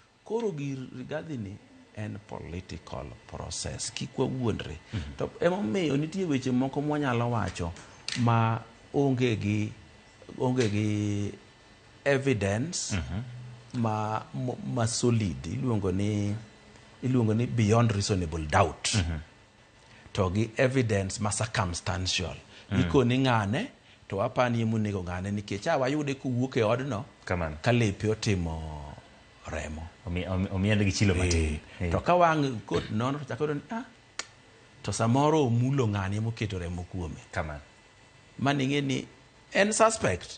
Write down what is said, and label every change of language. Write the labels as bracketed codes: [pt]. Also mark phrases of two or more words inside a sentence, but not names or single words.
[luo] koro gir Rigathi ni en [en] political process [luo] kikwa wuondre. To emomiyo nitie weche moko mwanyalo wacho ma onge gi evidence ma solid, iluongo ni [en] beyond reasonable doubt, [luo] to gi evidence ma circumstantial. Ikoni ng'ane to apani nego ng'ane nikech wayude kuwuok e odno ka lepe otimo remo, omiende gi chilo matin. to ka wang' kot nono to chako ni to samoro omulo ng'ane moketo remo kuome, mani ng'e ni en suspect.